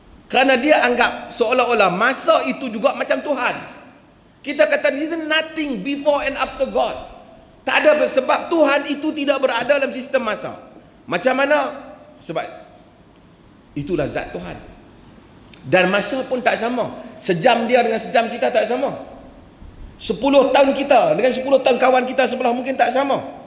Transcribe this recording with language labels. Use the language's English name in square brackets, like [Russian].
[Malay] Kerana dia anggap seolah-olah masa itu juga macam Tuhan. Kita kata [English] there is nothing before and after God. [Malay] Tak ada, sebab Tuhan itu tidak berada dalam sistem masa. Macam mana? Sebab itulah zat Tuhan. Dan masa pun tak sama. Sejam dia dengan sejam kita tak sama. 10 tahun kita dengan 10 tahun kawan kita sebelah mungkin tak sama.